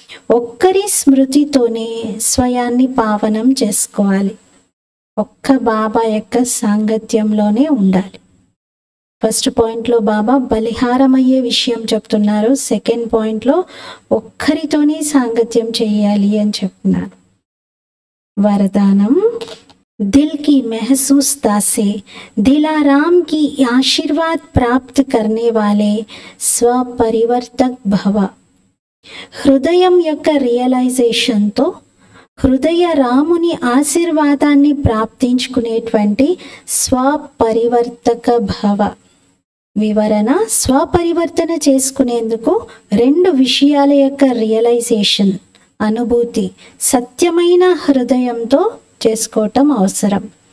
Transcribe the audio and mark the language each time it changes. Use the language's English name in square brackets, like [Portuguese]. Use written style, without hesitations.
[Telugu] ఒక్కరి స్మృతితోనే స్వయాన్ని పావనం చేసుకోవాలి. ఒక్క బాబా యొక్క సాంగత్యంలోనే ఉండాలి. ఫస్ట్ పాయింట్లో బాబా బలిహారమయ్యే విషయం చెప్తున్నారు. సెకండ్ పాయింట్లో ఒక్కరితోనే సాంగత్యం చేయాలి అని చెప్తున్నారు. [Hindi] वरदानम दिल की महसूसता से दिलाराम की आशीर्वाद प्राप्त करने वाले स्वपरिवर्तक भव. [Telugu] హృదయం యొక్క రియలైజేషన్తో హృదయ రాముని ఆశీర్వాదాన్ని ప్రాప్తించుకునేటువంటి స్వపరివర్తక భవ. వివరణ: స్వపరివర్తన చేసుకునేందుకు 2 విషయాల యొక్క రియలైజేషన్, అనుభూతి సత్యమైన హృదయంతో చేసుకోవటం అవసరం.